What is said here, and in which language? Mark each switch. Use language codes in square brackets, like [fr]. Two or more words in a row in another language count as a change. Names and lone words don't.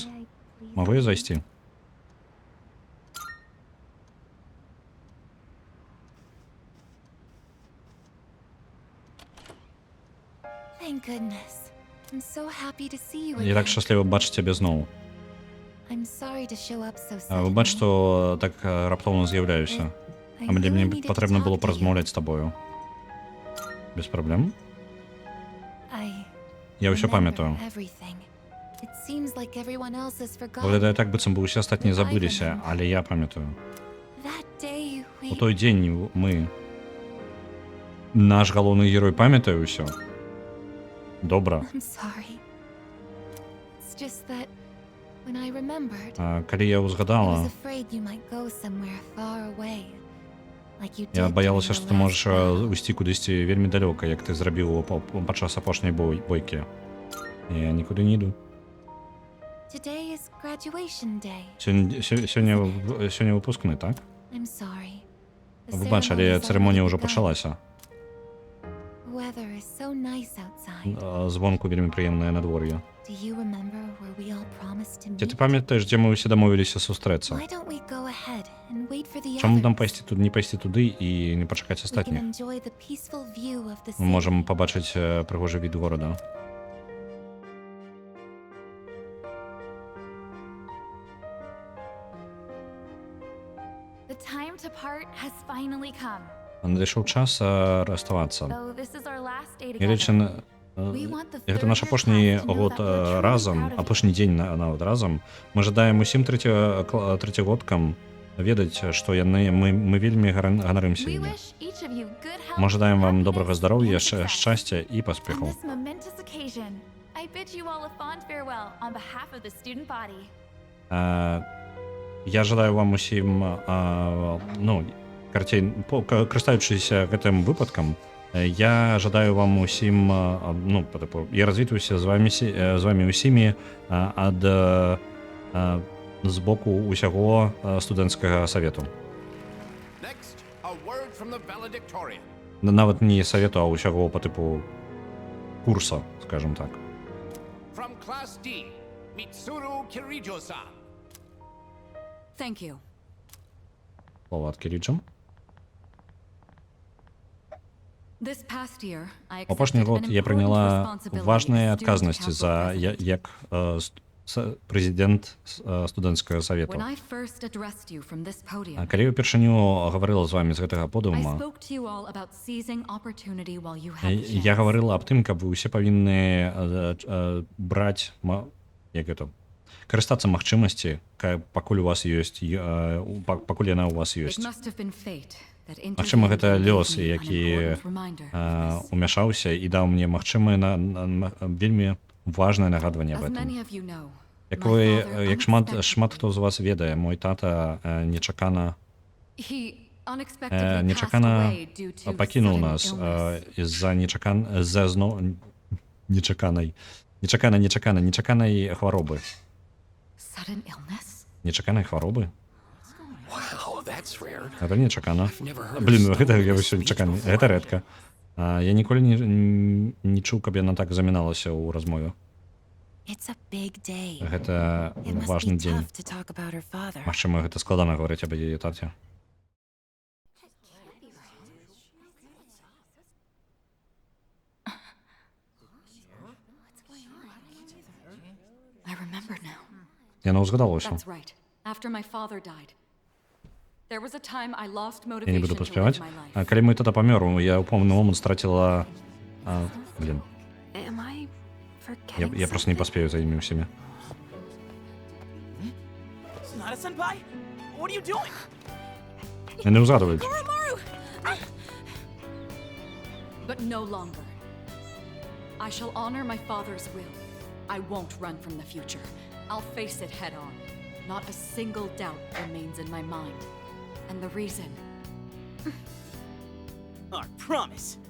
[ru] Могу я зайти? [en] Thank goodness. I'm so happy to see you [uk] Я [en] again. [uk] так щасливий бачити тебе знову. [en] I'm sorry to show up so [uk] А, [en] suddenly. [uk] Вибач, що так раптовно з'являюся. А мені потрібно було порозмовляти з тобою. Без проблем. Я все пам'ятаю. [en] Everything. It seems like everyone else has forgotten. [uk] Виглядає так, [be] быццам бы усе астатнія забыліся, [uk] але я пам'ятаю. [en] That day [be] У [en] we... [be] той дзень мы... Наш галоўны герой памятае ўсё. Добра. [en] I'm sorry. It's just that when I remembered, [be] А калі я [en] I was [be] ўзгадала, [en] afraid you might go somewhere far away. Like you [be] я [en] did [be] баялася, [en] during [be] што [en] the [be] ты [en] last [be] можаш [en] battle. [be] уйсці кудысьці вельмі далёка, як ты зрабіў падчас апошняй бойкі. Я нікуды не іду. [en] Today is graduation day. [be] Сёння выпускны, так? [en] I'm sorry. The [be] Выбач, але [en] ceremony's [be] цырымонія [en] already [be] ўжо [en] begun. [be] пачалася. [en] Weather is so nice outside. [be] Звонку вельмі прыемнае надвор'е. [en] Do you remember where we all promised to [be] Ці [en] meet? [be] ты памятаеш, дзе мы ўсе дамовіліся сустрэцца? [en] Why don't we go ahead and wait for the [be] Чаму [en] others? [be] нам не пайсці туды і не пачакаць [en] We can [be] астатніх? [en] enjoy the peaceful view of the [be] Мы [en] city. [be] можам пабачыць прыгожы від горада. [en] The time to part has finally come. [be] Надышоў час расставацца. [en] So this is our last day [be] Нягледзячы [en] together. [be] на... Гэта наш апошні год разам, апошні дзень нават разам. Мы жадаем усім трэцягодкам ведаць, што мы вельмі ганарымся [en] We [be] імі. [en] wish each of you good health. [be] Мы жадаем вам добрага здароўя, шчасця і [en] On [be] паспехаў. [en] this momentous occasion, I bid you all a fond farewell on behalf of the student body. [be] Я жадаю вам усім, ну, карцей, карыстаючыся гэтым выпадкам, я жадаю вам усім, ну, я развітваюся з вами усімі ад з боку усяго студэнцкага савету. [en] Next, a word from the valedictorian. [be] Нават не савету, а усяго па тыпу курса, [ru] скажем так. [en] From Class D, Mitsuru Kirijo-san. Thank you. [be] Слова ад Кіріджа. [en] This past year, I [be] Апошні [en] accepted [be] год [en] an [be] я [en] important [be] прыняла [en] responsibility [be] важныя [en] as student [be] адказнасці [en] council [be] за [en] president. [be] як прэзідэнт студэнцкага савету. [en] When I first addressed you from this podium, [be] Калі ўпершыню гаварыла з вами з гэтага [en] I [be] подыума, [en] spoke to you all about seizing opportunity while you [be] я [en] have the chance. [be] гаварыла аб тым, каб вы ўсе павінны браць як гэта карыстацца магчымасці, пакуль у вас ёсць пакуль яна ў вас [en] It [be] ёсць. [en] must have been fate that [be] Магчыма, [en] intervened [be] гэта [en] and [be] лёс, [en] gave me an [be] які [en] important reminder. [be] умяшаўся і даў мне магчымае вельмі важнае нагадванне аб [en] As [be] гэтым. [en] many of you know, [be] Як [en] my [be] вы, [en] father [be] як шмат хто з вас ведае, мой тата нечакана [en] he unexpectedly passed [be] нечакана [en] away due to [be] пакінуў [en] sudden [be] нас [en] illness. [be] з-за нечаканай хваробы. [en] Sudden illness? [be] Нечаканай хваробы? [en] Wow, that's rare. [be] Гэта нечакана. [en] I've never heard of [be] Блін, [en] something [be] гэта [en] like [be] я [en] this [be] ўсё нечакана. [en] before. [be] Гэта рэдка. Я ніколі не чуў, каб яна так заміналася ў размове. [en] It's a big day. [be] Гэта [en] It must [be] важны [en] be [be] дзень. [en] tough to talk about her father. [be] Магчыма, гэта складана гаварыць аб яе таце. [en] I remember now. [be] Яна ўзгадала ўсё. [en] That's right. After my father died, there was a time I lost [be] Я не буду [en] motivation to [be] паспяваць. [en] live my life. [be] Калі мой тата памёр, я ў пэўны момант страціла... Блін, [en] Am I forgetting [be] я просто не паспею за імі ўсімі. [en] Sonata-senpai? What are you doing? [be] Яны ўзгадваюць. [en] But no longer. I shall honor my father's will. I won't run from the future. I'll face it head on. Not a single doubt remains in my mind. And the reason... Our promise.